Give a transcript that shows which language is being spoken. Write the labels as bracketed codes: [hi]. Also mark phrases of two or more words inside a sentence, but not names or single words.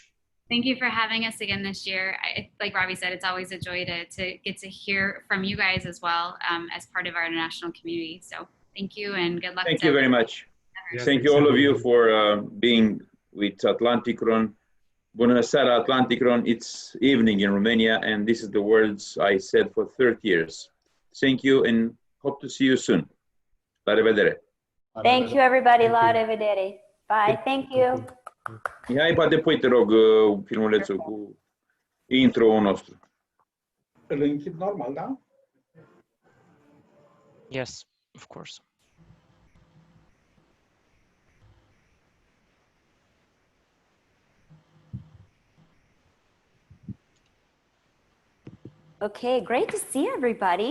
[en] Thank you for having us again this year. Like Ravi said, it's always a joy to get to hear from you guys as well as part of our international community. So thank you and good luck. Thank you very much. Yes, thank you all of you for being with Atlantykron. [ro] Bună seara, Atlantykron. [en] It's evening in Romania, and this is the words I said for 30 years. Thank you and hope to see you soon. [ro] La revedere. [en] Thank you, everybody. [ro] La revedere. [en] Bye. Thank you. [ro] Mihai, poate pui, te rog, filmulețul cu intro-ul nostru. Îl închid normal, da? [en] Yes, of course. Okay, great to see everybody.